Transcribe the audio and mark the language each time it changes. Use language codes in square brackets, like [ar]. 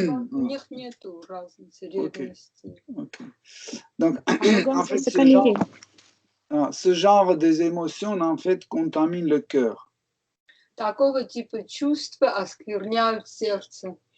[ru] У них нету разницы, ревности. Okay. [fr] Donc, en fait, ce genre des émotions, en fait, contamine le cœur. [ru] Такого типа чувства оскверняют сердце.